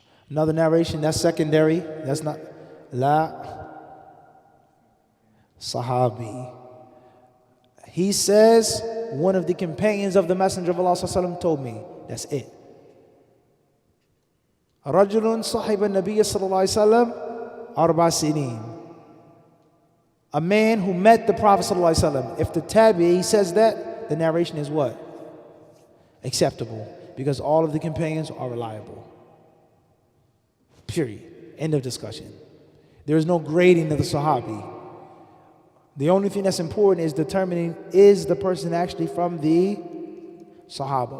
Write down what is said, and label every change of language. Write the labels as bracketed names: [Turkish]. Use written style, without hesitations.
[English] Another narration, that's secondary. That's not. La Sahabi. He says, one of the companions of the Messenger of Allah ﷺ told me. That's it. [Arabic] رجل صاحب النبي صلى الله عليه وسلم أربع سنين. [English] A man who met the Prophet صلى الله عليه وسلم. If the tabi'i says that, the narration is what? Acceptable. Because all of the companions are reliable. Period. End of discussion. There is no grading of the Sahabi. The only thing that's important is determining, is the person actually from the Sahaba.